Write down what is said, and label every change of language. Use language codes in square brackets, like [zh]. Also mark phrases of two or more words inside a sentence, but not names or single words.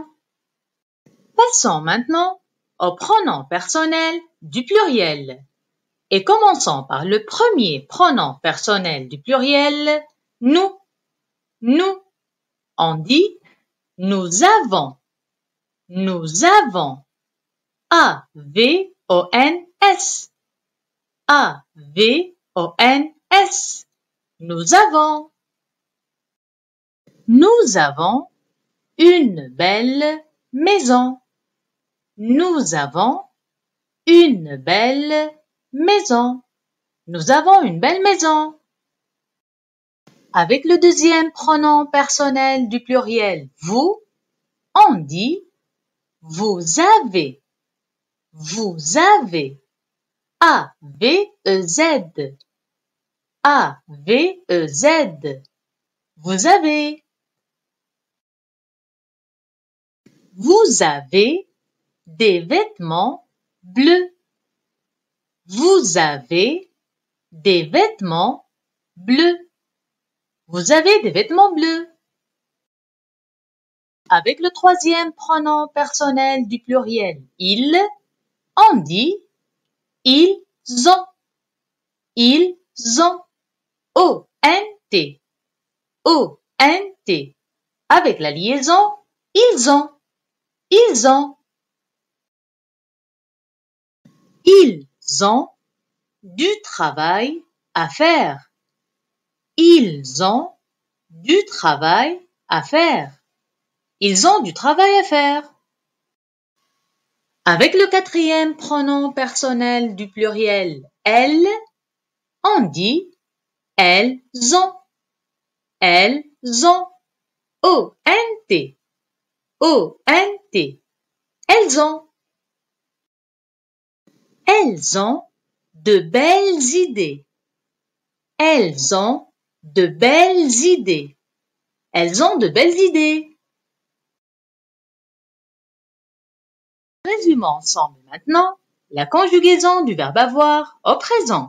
[fr] Passons maintenant au pronom personnel du pluriel. Et commençons par le premier pronom personnel du pluriel, nous. Nous. On dit nous avons. Nous avons. A-V-O-N-S. A-V-O-N-S. Nous avons. Nous avons une belle maison. Nous avons une belle maison. Nous avons une belle maison. Avec le deuxième pronom personnel du pluriel vous, on dit vous avez. Vous avez. A-V-E-Z. A-V-E-Z. Vous avez. Vous avez des vêtements bleus. Vous avez des vêtements bleus. Vous avez des vêtements bleus. Avec le troisième pronom personnel du pluriel il, on dit ils ont. Ils ont. O-N-T. O-N-T. Avec la liaison, ils ont. Ils ont. Ils ont du travail à faire. Ils ont du travail à faire. Ils ont du travail à faire. Avec le quatrième pronom personnel du pluriel elles, on dit elles ont. Elles ont. O-N-T. O-N-T. Elles ont. Elles ont de belles idées. Elles ont de belles idées. Elles ont de belles idées. Résumons ensemble maintenant la conjugaison du verbe avoir au présent.